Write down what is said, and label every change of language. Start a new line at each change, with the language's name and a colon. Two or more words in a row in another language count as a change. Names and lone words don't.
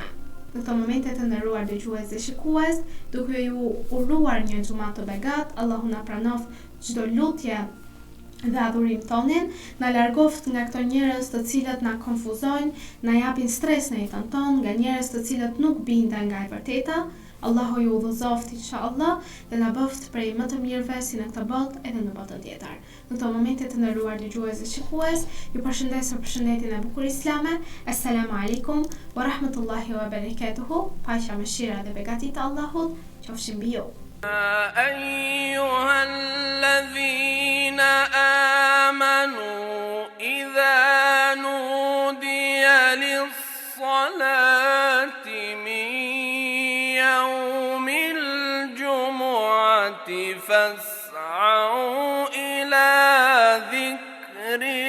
Albanian: Në këto momente të nderuar dëgjues dhe shikues, duke ju uruar një xumat të begat, Allahu na pranoft çdo lutje dhe adhurim tonin, na largoft nga këto njerëz të cilët na konfuzojnë, na japin stres në jetën tonë, nga njerëz të cilët nuk binden nga e vërteta. Allahu ju udhëzoft inshallah dhe na bëft prej më të mirëve si në këtë botë edhe në botën tjetër. Në këto momente të nderuar dëgjues dhe shikues, ju përshëndes me përshëndetjen e bukur islame.
Arabic: السلام عليكم ورحمة الله وبركاته.
Albanian: Paqja, mëshira dhe begati të Allahut qofshin mbi ju.
Arabic: أيها الذين آمنوا إذا نودي للصلاة من يوم الجمعة فاسعوا إلى ذكر